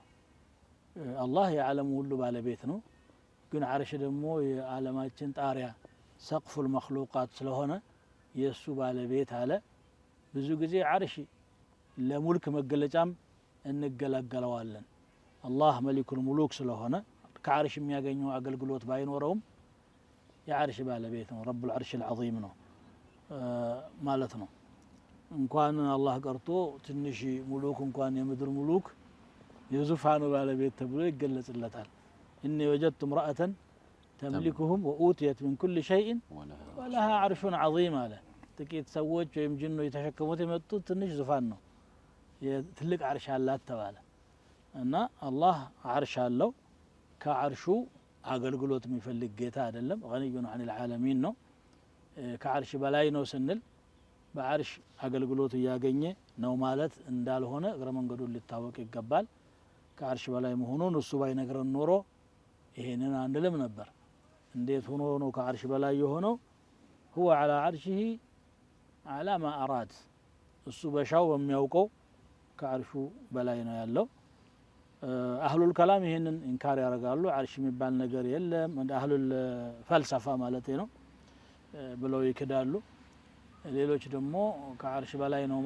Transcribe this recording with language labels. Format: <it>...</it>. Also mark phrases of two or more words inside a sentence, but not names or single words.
<am>አላህ የዓለም ሁሉ ባለቤት ነው ግን ዓርሽ ደግሞ የዓለማችን ጣሪያ</am> <ar>سقف المخلوقات</ar> <am>ስለሆነ የሱ ባለቤት አለ ብዙ ጊዜ ዓርሽ ለሙልክ መገለጫም እንገለገለዋለን አላህ</am> <ar>مليك الملوك</ar> <am>ስለሆነ ከዓርሽ የሚያገኘው አገልግሎት ባይኖረውም የዓርሽ ባለቤት ነው</am> <ar>رب العرش العظيم</ar> <am>ነው ማለት ነው እንኳን አላህ ቀርቶ ትንሽ ሙሉክ እንኳን የምድር ሙሉክ የዙፋኑ ባለቤት ተብሎ ይገለጽለታል እኔ ወጀድቱ</am> <ar>امرأة تملكهم وأوتيت من كل شيء ولها عرش عظيم</ar> <am>አለ ጥቂት ሰዎች ወይም ጅኑ የተሸከሙት የመጡት ትንሽ ዙፋን ነው የትልቅ ዓርሽ አላት ተባለ እና አላህ ዓርሽ አለው ከዓርሹ አገልግሎት የሚፈልግ ጌታ አይደለም</am> <ar>غني عن العالمين</ar> <am>ነው ከዓርሽ በላይ ነው ስንል በዓርሽ አገልግሎት ያገኘ ነው ማለት እንዳልሆነ እግረ መንገዱን ሊታወቅ ይገባል ከዓርሽ በላይ መሆኑን እሱ ባይነግረን ኖሮ ይሄንን አንልም ነበር እንዴት ሆኖ ነው ከዓርሽ በላይ የሆነው</am> <ar>هو على عرشه على ما أراد</ar> <am>እሱ በሻው በሚያውቀው ከዓርሹ በላይ ነው ያለው</am> <ar>أهل الكلام</ar> <am>ይሄንን ኢንካር ያደርጋሉ ዓርሽ የሚባል ነገር የለም እንደ</am> <ar>أهل الفلسفة</ar> <am>ማለት ነው ብለው ይክዳሉ ሌሎች ደግሞ ከዓርሽ በላይ ነው</am>